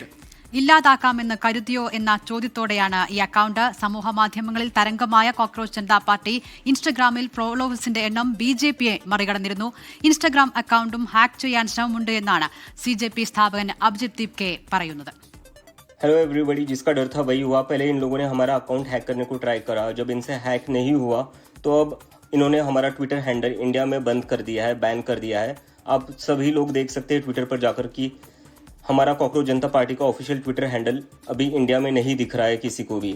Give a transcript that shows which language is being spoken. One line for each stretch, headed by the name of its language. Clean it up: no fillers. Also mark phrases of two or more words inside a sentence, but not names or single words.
Malayalam: ഇല്ലാതാക്കാമെന്ന് കരുതിയോ എന്ന ചോദ്യത്തോടെയാണ് ഈ അക്കൗണ്ട്. സമൂഹ മാധ്യമങ്ങളിൽ തരംഗമായ കോക്രോച്ച് ജനതാ പാർട്ടി ഇൻസ്റ്റഗ്രാമിൽ ഫോളോവേഴ്സിന്റെ എണ്ണം BJPയെ മറികടന്നിരുന്നു. ഇൻസ്റ്റഗ്രാം അക്കൗണ്ടും ഹാക്ക് ചെയ്യാൻ ശ്രമമുണ്ട് എന്നാണ് CJP സ്ഥാപകൻ അഭിജിത് ദീപ്കെ പറയുന്നത്.
English: hello everybody,
Hindi: जिसका डर था वही हुआ। पहले इन लोगों ने हमारा अकाउंट हैक करने को ट्राई करा, जब इनसे हैक नहीं हुआ तो अब इन्होंने हमारा
English: Twitter handle
Hindi: इंडिया में बंद कर दिया है, बैन कर दिया है। आप सभी लोग देख सकते हैं ट्विटर पर जाकर कि हमारा कॉकरोच जनता पार्टी का
English: official Twitter handle
Hindi: अभी इंडिया में नहीं दिख रहा है किसी को भी।